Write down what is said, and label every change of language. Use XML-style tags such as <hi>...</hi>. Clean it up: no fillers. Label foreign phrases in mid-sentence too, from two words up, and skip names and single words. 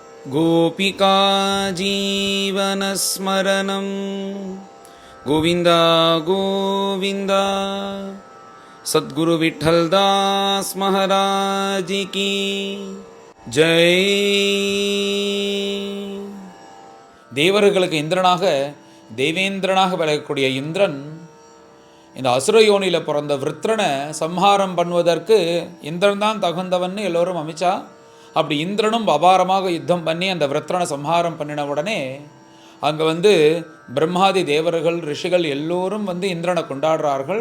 <sa>गोपिका जीवनस्मरणं</sa> <hi>गोविन्द गोविन्द सद्गुरु विठ्ठलदास महाराज की जय.</hi> <ta>தேவர்களுக்கு இந்திரனாக தேவேந்திரனாக விளக்கக்கூடிய இந்திரன் இந்த அசுரயோனியில் பிறந்த விருத்ரனை சம்ஹாரம் பண்ணுவதற்கு இந்திரன் தான் தகுந்தவன்னு எல்லோரும் அமைச்சா. அப்படி இந்திரனும் அபாரமாக யுத்தம் பண்ணி அந்த விருத்ரனை சம்ஹாரம் பண்ணின உடனே அங்கே பிரம்மாதி தேவர்கள் ரிஷிகள் எல்லோரும் இந்திரனை கொண்டாடுறார்கள்.</ta>